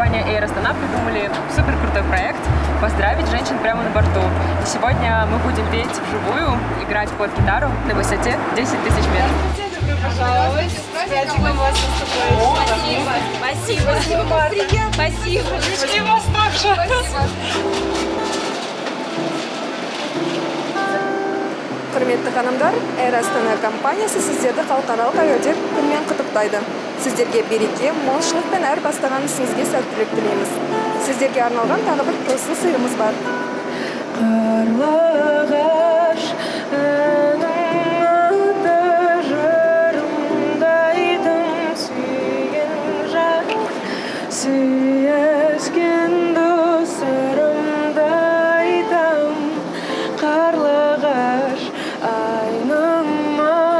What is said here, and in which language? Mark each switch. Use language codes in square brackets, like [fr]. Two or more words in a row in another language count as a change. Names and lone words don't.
[ru] Air Astana придумали супер крутой проект поздравить женщин прямо на борту. И сегодня мы будем петь вживую, играть под гитару на высоте 10 тысяч метров. Пожалуйста, спасибо вас. Спасибо. Спасибо, Марта. Спасибо. И вас также. [kk] Құрметті ханымдар, Air Astana компаниясы сіздерді халықаралық әуеден күнмен құттықтайды. Сіздерге береке, молшылық пен әр бастаған ісіңізге сәттілік тілейміз. Сіздерге арналған тағы бір тылсым сыйымыз бар. Қарлығаш сүйескен достарымды айтам, қарлығаш айныма